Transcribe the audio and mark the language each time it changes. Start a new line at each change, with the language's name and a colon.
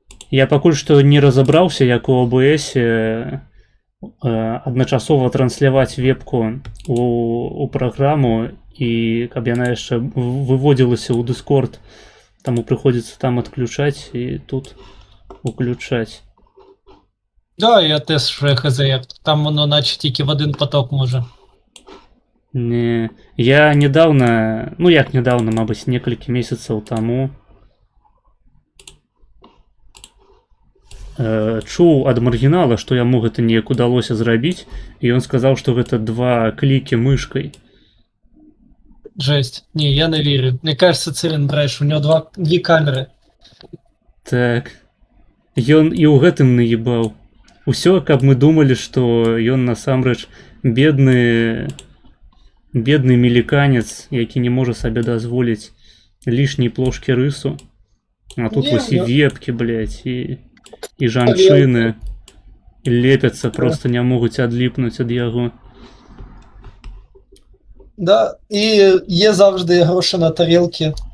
Belarusian: Я пакуль што не разабраўся, як у ОБС адначасова трансляваць вебку у праграму, і каб яна яшчэ выводзілася ў Discord, таму прыходзіцца там адключаць і тут уключаць.
Ukrainian: Да, я теж хз, як там воно наче тільки в один поток може.
Belarusian: Не, я недавно, як недавно, мабыць, некалькі месяцаў таму чуў ад маргінала, што яму гэта неяк удалося зрабіць, і ён сказаў, што гэта 2 клікі мышкай.
Ukrainian: Жесть. Не, я не вірю.
Russian: Мне кажется,
Ukrainian: Цирин бреш, у нього 2 камеры.
Belarusian: Так. Ён і ў гэтым наебаў. Усё, каб мы думалі, што ён насамрэч бедны меліканец, які не можа сабе дазволіць лішняй плошкі рысу. А тут вось і вебкі, блядь, і жанчыны лепяцца, просто не могуць адліпнуць ад яго.
Ukrainian: Да, і є завжди гроші на тарілки.